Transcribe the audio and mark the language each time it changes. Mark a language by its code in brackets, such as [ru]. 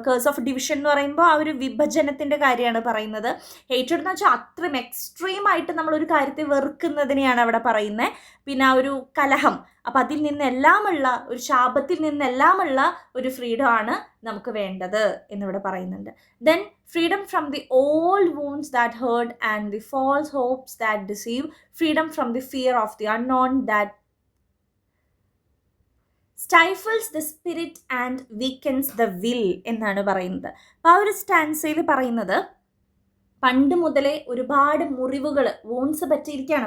[ml] അപ്പോൾ curse of division എന്ന് പറയുമ്പോൾ ആ ഒരു വിഭജനത്തിൻ്റെ കാര്യമാണ് പറയുന്നത്. ഹേറ്റഡ് എന്ന് വെച്ചാൽ അത്രയും എക്സ്ട്രീം ആയിട്ട് നമ്മളൊരു കാര്യത്തെ വെറുക്കുന്നതിനെയാണ് അവിടെ പറയുന്നത്. പിന്നെ ആ ഒരു കലഹം, അപ്പം അതിൽ നിന്നെല്ലാമുള്ള ഒരു ശാപത്തിൽ നിന്നെല്ലാമുള്ള ഒരു ഫ്രീഡമാണ് നമുക്ക് വേണ്ടത് എന്നിവിടെ പറയുന്നുണ്ട്. [en] then freedom from the old wounds that hurt and the false hopes that deceive, freedom from the fear of the unknown that stifles the spirit and weakens the will [ml] എന്നാണ് പറയുന്നത്. അപ്പോൾ ആ ഒരു സ്റ്റാൻസയിൽ പറയുന്നത് പണ്ട് മുതലേ ഒരുപാട് മുറിവുകൾ, വൂൺസ് പറ്റിയിരിക്കുകയാണ്.